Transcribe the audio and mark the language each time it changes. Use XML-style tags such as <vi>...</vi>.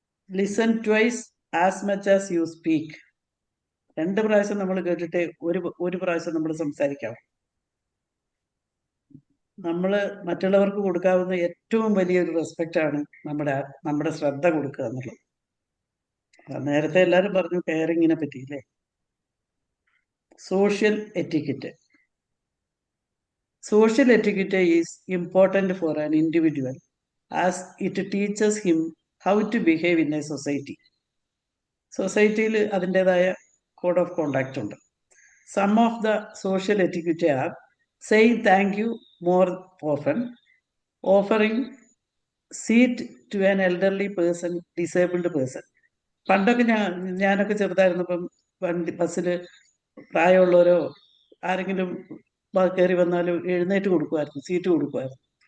<en>Listen twice as much as you speak.</en> <ml>2 പ്രാവശ്യം നമ്മൾ കേട്ടിട്ട് ഒരു പ്രാവശ്യം നമ്മൾ സംസാരിക്കാം. നമ്മൾ മറ്റുള്ളവർക്ക് കൊടുക്കാവുന്ന ഏറ്റവും വലിയൊരു റെസ്പെക്റ്റ് ആണ് നമ്മുടെ ശ്രദ്ധ കൊടുക്കുക എന്നുള്ളത്. നേരത്തെ എല്ലാവരും പറഞ്ഞു കെയറിങ്ങിനെ പറ്റി അല്ലേ.</ml> <en>Social etiquette. Social etiquette is important for an individual as it teaches him how to behave in a society.</en> <ml>സൊസൈറ്റിയിൽ അതിൻ്റെതായ കോഡ് ഓഫ് കോണ്ടാക്ട് ഉണ്ട്.</ml> <en>Some of the social etiquette are saying thank you more often, offering seat to an elderly person, disabled person.</en> <ml>പണ്ടൊക്കെ ഞാനൊക്കെ ചെറുതായിരുന്നപ്പം ബസ്സിൽ പ്രായമുള്ളവരോ ആരെങ്കിലും കയറി വന്നാലും എഴുന്നേറ്റ് കൊടുക്കുമായിരുന്നു, സീറ്റ് കൊടുക്കുമായിരുന്നു.</ml>